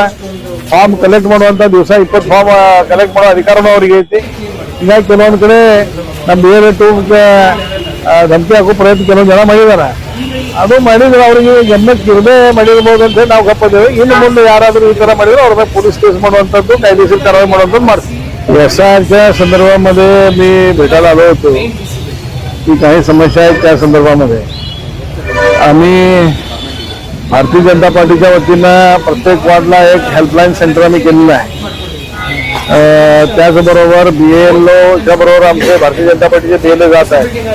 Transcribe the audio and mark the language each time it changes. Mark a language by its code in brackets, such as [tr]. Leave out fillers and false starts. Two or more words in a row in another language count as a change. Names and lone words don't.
[kn] ಫಾರ್ಮ್ ಕಲೆಕ್ಟ್ ಮಾಡುವಂತ ದಿವಸ 20 ಫಾರ್ಮ್ ಕಲೆಕ್ಟ್ ಮಾಡೋ ಅಧಿಕಾರನೂ ಅವ್ರಿಗೆ ಐತಿ. ಹೀಗಾಗಿ ಕೆಲವೊಂದು ಕಡೆ ನಮ್ಮ BLO ಧಮಕಿ ಹಾಕೋ ಪ್ರಯತ್ನ ಕೆಲವೊಂದು ಜನ ಮಾಡಿದಾರೆ. ಅದು ಮಾಡಿದ್ರೆ ಅವರಿಗೆ ಗಮನಕ್ಕೆ ಇರದೆ ಮಾಡಿರ್ಬೋದು ಅಂತ ಹೇಳಿ ನಾವು ಗಪ್ಪಿದ್ದೇವೆ. ಇನ್ನು ಮುಂದೆ ಯಾರಾದರೂ ಈ ತರ ಮಾಡಿದ್ರೆ ಅವ್ರ ಮೇಲೆ [en] police case [kn] ಮಾಡುವಂಥದ್ದು, [mr] कायदेशीर कारवाई [kn] ಮಾಡುವಂಥದ್ದು ಮಾಡ್ತೀವಿ. [mr] यशाच्या संदर्भामध्ये मी भेटायला आलो होतो की काही समस्या आहेत. त्या संदर्भामध्ये आम्ही भारतीय जनता पार्टीच्या वतीनं प्रत्येक वार्डला एक [en] helpline center [mr] आम्ही केलेलं आहे. त्याचबरोबर BLOच्या बरोबर आमचे भारतीय जनता पार्टीचे BLO जात आहेत.